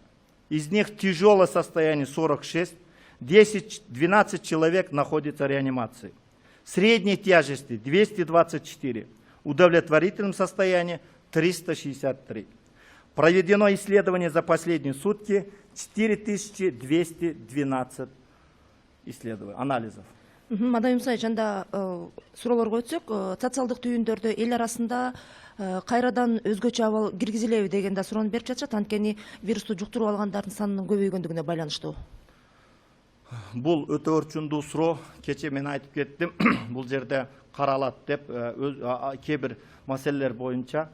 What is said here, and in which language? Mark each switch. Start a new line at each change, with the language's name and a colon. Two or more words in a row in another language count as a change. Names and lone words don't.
Russian: Из них тяжелое состояние 46, 12 человек находятся в реанимации. Средней тяжести 224, удовлетворительном состоянии 363. Проведено исследование за последние сутки 4212 анализов.
Kyrgyz: Мадам Имсай, жанда суроолорго өтсөк, социалдык түйүндөрдө эл арасында кайрадан өзгөчө абал киргизилеби деген да суроону берип жатышат, анткени вирусту жуктуруп алгандардын санынын көбөйгөндүгүнө байланыштуу. Бул өтө орчундуу суроо, кече мен айтып кеттим, бул жерде каралат деп кээ бир маселелер боюнча.